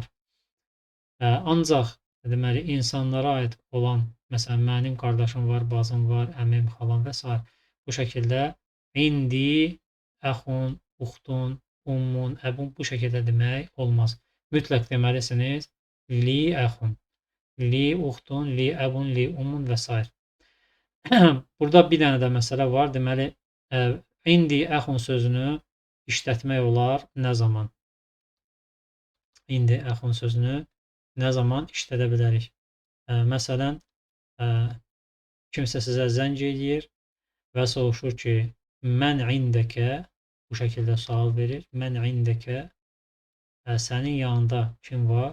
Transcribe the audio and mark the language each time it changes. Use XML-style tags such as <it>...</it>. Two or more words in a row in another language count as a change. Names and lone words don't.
<az>Ancaq deməli, insanlara aid olan, məsələn, mənim qardaşım var, bacım var, əmim, xalam və s. Bu şəkildə indi,</az> <ar>أخ، أخت، أم، أب</ar> <az>bu şəkildə demək olmaz. Mütləq deməlisiniz,</az> <ar>لأخ، لأخت، لأب، لأم</ar> <az>və s. Burada bir dənə də məsələ var. Deməli, indi əxun sözünü işlətmək olar nə zaman? İndi əxun sözünü nə zaman işlədə bilərik? Məsələn, kimsə sizə zəng edir və soruşur ki,</az> <ar>من عندك,</ar> <az>bu şəkildə sual verir,</az> <ar>من عندك,</ar> <az>sənin yanında kim var?</az>